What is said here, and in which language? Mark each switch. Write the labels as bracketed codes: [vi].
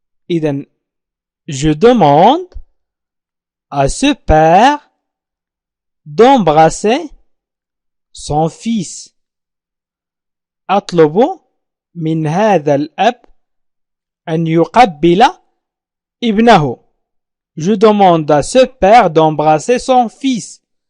[ar] إذن [fr] je demande à ce père d'embrasser son fils. [ar] أطلب من هذا الأب أن يقبل ابنه. [fr] Je demande à ce père d'embrasser son fils.